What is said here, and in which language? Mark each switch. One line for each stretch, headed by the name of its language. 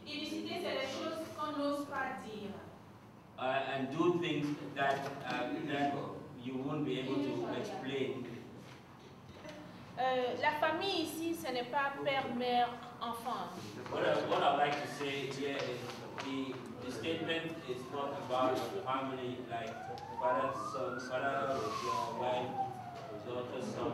French: Inusité, c'est les choses qu'on n'ose pas dire.
English: And do things that you won't be able to explain.
French: La famille ici, ce n'est pas père, mère, enfant.
English: What I like to say here is the statement is not about a family like father, son, father, your wife, daughter, son.